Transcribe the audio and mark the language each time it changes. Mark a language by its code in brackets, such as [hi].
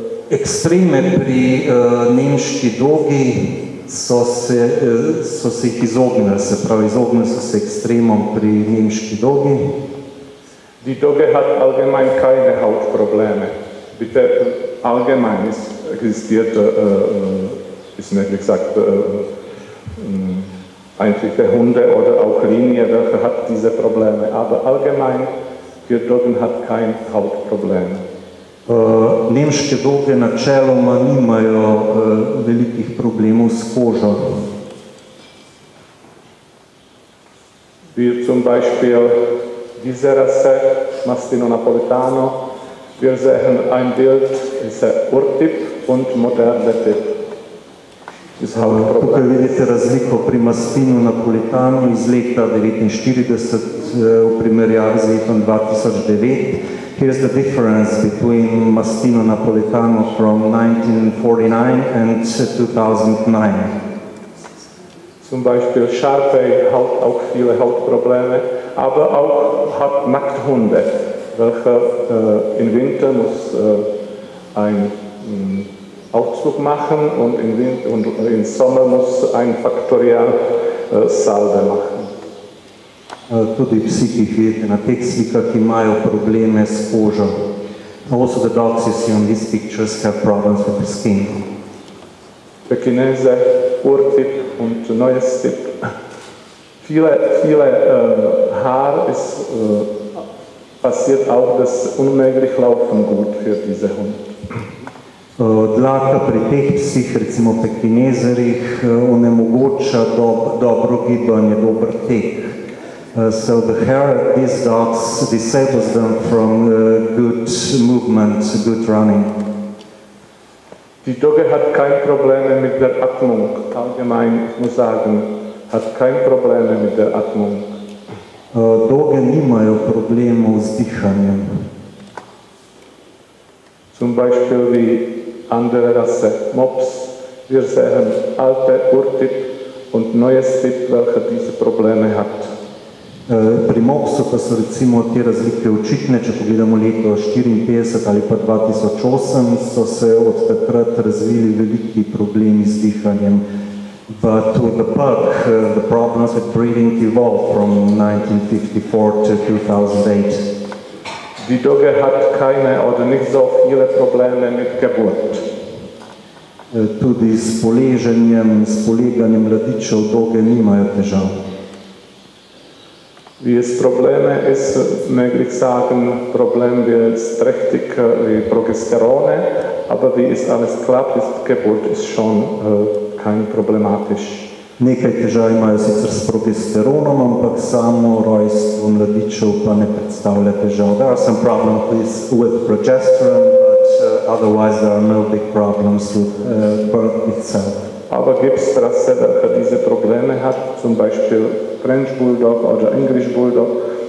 [sl] Ekstreme pri nemški dogi so se jih izognili, se pravi, izognili so se ekstremom pri nemški dogi. [de] Die Dogge hat allgemein keine Hautprobleme. Bitte, allgemein existiert, ist nicht gesagt, einfache Hunde oder auch Linie, welche hat diese Probleme. Aber allgemein, für Doggen hat kein Hautproblem. [sl] Nemške doge načeloma nimajo velikih problemov s kožo. [de] Wie zum Beispiel diese Rasse, Mastino Napolitano, wir sehen ein Bild, ist Urtyp und moderne Typ. [sl] Tukaj vidite razliko pri Mastinu Napolitanu iz leta 1949 v primerjavi z letom 2009. [en] Here's the difference between Mastino Napolitano from 1949 and 2009. [de] Zum Beispiel Sharpei hat auch viele Hautprobleme, aber auch hat Nackthunde, welche im Winter muss ein Aufzug machen und im Sommer muss ein Faktorial Salbe machen. [sl] Tudi psi, ki jih vidite na teh slikah, imajo probleme s kožo. [en] Also the dogs you see on these pictures have problems with the skin. [de] Pekinese, Urtip und neues Tip. Viele Haar ist passiert auch, dass unmöglich laufen gut für diese Hunde. [sl] Dlaka pri teh psih, recimo pekinezerjih, onemogoča dobro gibanje, dober tek. [en] So the hair of these dogs disables them from good movement, good running. [de] Die Dogge hat keine Probleme mit der Atmung. Allgemein, ich muss sagen, hat keine Probleme mit der Atmung. [sl] Doge nimajo problemov z dihanjem. [de] Zum Beispiel wie andere Rasse, Mops. Wir sehen alte Urtip und neues Tip, welche diese Probleme hat. [sl] Pri Mopsu pa so recimo te razlike očitne, če pogledamo leto 54 ali pa 2008, so se od takrat razvili veliki problemi z dihanjem. [en] But with the pug, the problems with breathing evolved from 1954 to 2008. [de] Die Dogge hat keine oder nicht so viele Probleme mit Geburt. [sl] Tudi s poleganjem mladičev Dogge nimajo težav. [de] Wie es Probleme ist, möglich sagen, Problem wie trächtig wie Progesterone, aber wie es alles klappt, ist Geburt ist schon kein problematisch. [sl] Nekaj težav imajo sicer s progesteronom, ampak samo rojstvo mladičev pa ne predstavlja težav. [en] There are some problems with progesterone, but otherwise there are no big problems with birth itself. [de] Aber gibt es Rasse, welche diese Probleme hat, zum Beispiel French Bulldog oder English Bulldog.